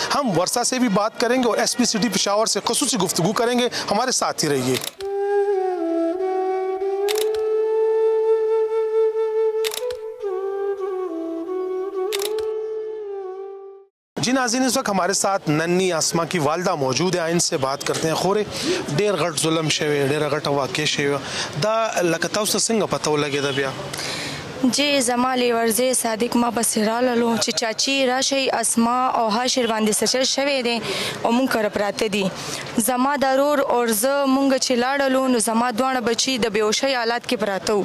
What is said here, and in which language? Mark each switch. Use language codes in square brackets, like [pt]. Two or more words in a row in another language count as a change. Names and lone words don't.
[ur] ہم ورثہ سے بھی بات کریں گے اور SP سٹی پشاور سے خصوصی گفتگو کریں گے. ہمارے ساتھ ہی رہیے. جی ناظرین، اس وقت ہمارے ساتھ ننی آسما کی والدہ موجود ہے. ان سے بات کرتے ہیں. [ps] خورے ډیر غټ ظلم شوی، ډیر غټ واقع شوی دا لکه تاسو څنګه پته ولګېده بیا؟ جی زما لیورزی صادق ما پسې راللو چې چاچی راشئ اسما او هاشر باندې سچل شوی دی او مونږ کره پراته دي. زما د ورور او زه مونږ چې لاړلو نو زما دواړه بچي د بېهوشۍ حالات کې پراته وو.